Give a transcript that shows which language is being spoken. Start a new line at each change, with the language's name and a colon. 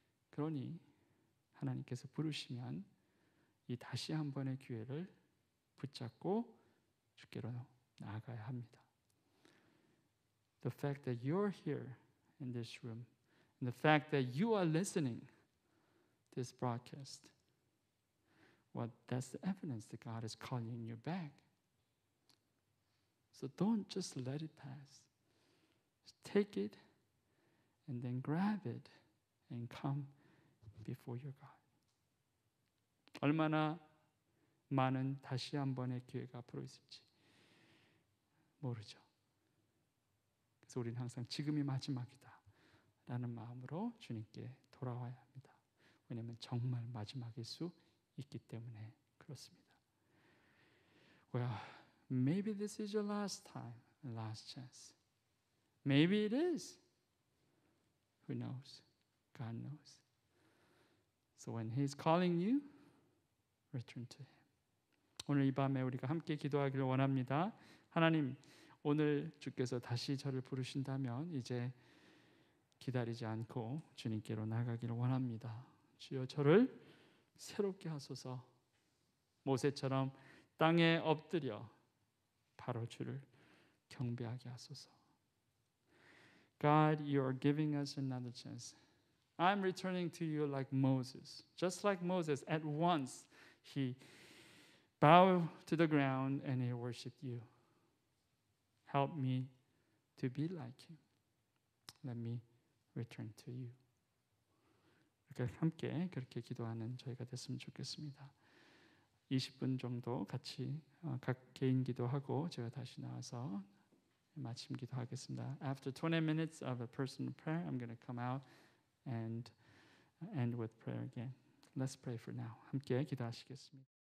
Korean: 그러니 하나님께서 부르시면 이 다시 한 번의 기회를 붙잡고 주께로 나아가야 합니다.
English: The fact that you're here in this room, and the fact that you are listening this broadcast, well, that's the evidence that God is calling you back. So don't just let it pass. Just take it and then grab it and come before your God.
Korean: 얼마나 많은 다시 한 번의 기회가 앞으로 있을지 모르죠. 그래서 우리는 항상 지금이 마지막이다 라는 마음으로 주님께 돌아와야 합니다. 왜냐하면 정말 마지막일 수 있기 때문에 그렇습니다.
English: Well, maybe this is your last time, last chance. Maybe it is. Who knows? God knows. So when He's calling you, return to Him.
Korean: 오늘 이 밤에 우리가 함께 기도하기를 원합니다. 하나님, 오늘 주께서 다시 저를 부르신다면 이제 기다리지 않고 주님께로 나가기를 원합니다. 주여 저를 새롭게 하소서. 모세처럼 땅에 엎드려 바로 주를 경배하게 하소서.
English: God, you are giving us another chance. I'm returning to you like Moses. Just like Moses, at once he bowed to the ground and he worshiped you. Help me to be like him. Let me return to you.
Korean: 함께 그렇게 기도하는 저희가 됐으면 좋겠습니다. 20분 정도 같이 각 개인 기도하고 제가 다시 나와서 마침 기도하겠습니다.
English: After 20 minutes of a personal prayer, I'm going to come out and end with prayer again. Let's pray for now.
Korean: 함께 기도하시겠습니다.